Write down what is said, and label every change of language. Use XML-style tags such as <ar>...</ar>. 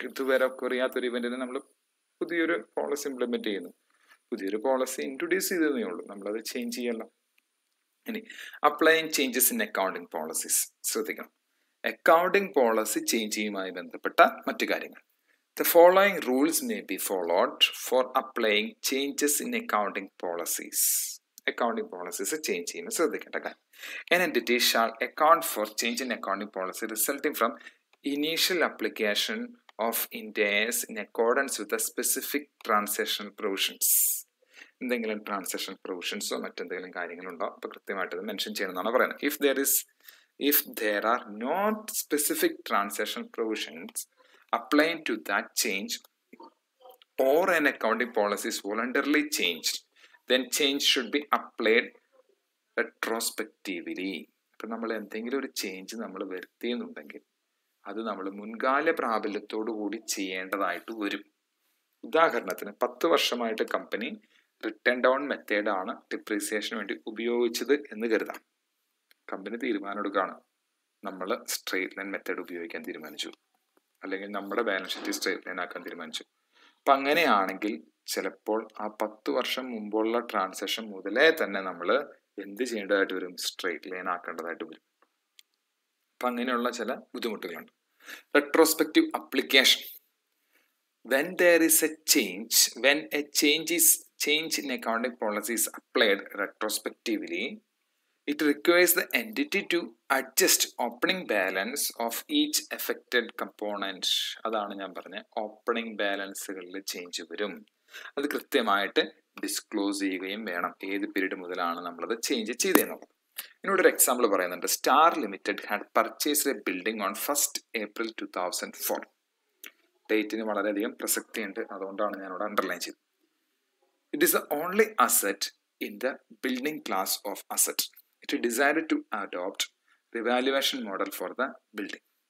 <ml>ഇതുവരെ ഒക്കെ അറിയാത്തൊരു ഇവന്റിന് നമ്മൾ പുതിയൊരു പോളിസി ഇംപ്ലിമെന്റ് ചെയ്യുന്നു, പുതിയൊരു പോളിസി ഇൻട്രൊഡ്യൂസ് ചെയ്തതേ ഉള്ളൂ, നമ്മളത് ചേഞ്ച് ചെയ്യല്ല. ഇനി</ml> <en>Applying changes in accounting policies.</en> <ml>ശ്രദ്ധിക്കണം, അക്കൗണ്ടിങ് പോളിസി ചേഞ്ച് ചെയ്യുമായി ബന്ധപ്പെട്ട മറ്റു കാര്യങ്ങൾ.</ml> <en>The following rules may be followed for applying changes in accounting policies.</en> <ml>Accounting policies change ചെയ്യുമ്പോൾ ശ്രദ്ധിക്കേണ്ട കാര്യം.</ml> <en>An entity shall account for change in accounting policy resulting from initial application of Ind AS in accordance with the specific transaction provisions.</en> <ml>എന്തെങ്കിലും transaction പ്രൊവിഷൻസോ മറ്റെന്തെങ്കിലും കാര്യങ്ങളുണ്ടോ അപ്പോൾ കൃത്യമായിട്ട് അത് mention ചെയ്യണമെന്നാണ് പറയുന്നത്.</ml> <en>If there are not specific transaction provisions applying to that change or an accounting policy is voluntarily changed, then change should be applied retrospectively.</en> <ml>അപ്പം നമ്മൾ എന്തെങ്കിലും ഒരു ചേഞ്ച് നമ്മൾ വരുത്തിയെന്നുണ്ടെങ്കിൽ അത് നമ്മൾ മുൻകാല പ്രാബല്യത്തോടു കൂടി ചെയ്യേണ്ടതായിട്ട് വരും. ഉദാഹരണത്തിന് 10 വർഷമായിട്ട് കമ്പനി റിട്ടേൺ ഡൗൺ മെത്തേഡാണ് ഡിപ്രീസിയേഷന് വേണ്ടി ഉപയോഗിച്ചത് എന്ന് കരുതാം. കമ്പനി തീരുമാനം എടുക്കുകയാണ്, നമ്മൾ സ്ട്രെയിറ്റ് ലൈൻ മെത്തേഡ് ഉപയോഗിക്കാൻ തീരുമാനിച്ചു, അല്ലെങ്കിൽ നമ്മുടെ ബാലൻസ് ഷീറ്റ് സ്ട്രെയിറ്റ് ലൈൻ ആക്കാൻ തീരുമാനിച്ചു. അപ്പം അങ്ങനെയാണെങ്കിൽ ചിലപ്പോൾ ആ 10 വർഷം മുമ്പുള്ള ട്രാൻസാക്ഷൻ മുതലേ തന്നെ നമ്മൾ എന്ത് ചെയ്യേണ്ടതായിട്ട് വരും, സ്ട്രെയിറ്റ് ലൈൻ ആക്കേണ്ടതായിട്ട് വരും. അപ്പം അങ്ങനെയുള്ള ചില ബുദ്ധിമുട്ടുകളുണ്ട്.</ml> <en>Retrospective application. When there is a change, when a change in accounting policy is applied retrospectively, It requires the entity to adjust opening balance of each affected component.</en> <ml>അതാണ് ഞാൻ പറഞ്ഞത്, ഓപ്പണിംഗ് ബാലൻസുകളിൽ ചേഞ്ച് വരും. അത് കൃത്യമായിട്ട് ഡിസ്ക്ലോസ് ചെയ്യുകയും വേണം, ഏത് period മുതലാണ് നമ്മളത് ചേഞ്ച് ചെയ്തെന്നുള്ളത്. ഇതിനോട് ഒരു എക്സാമ്പിൾ പറയുന്നുണ്ട്.</ml> <en>Star limited had purchased a building on 1st April 2004.</en> <ml>ഡേറ്റിന് വളരെയധികം പ്രസക്തിയുണ്ട്, അതുകൊണ്ടാണ് ഞാനിവിടെ അണ്ടർലൈൻ ചെയ്തത്.</ml> <en>It is the only asset in the building class of asset. It decided to adopt revaluation model for the building.</en>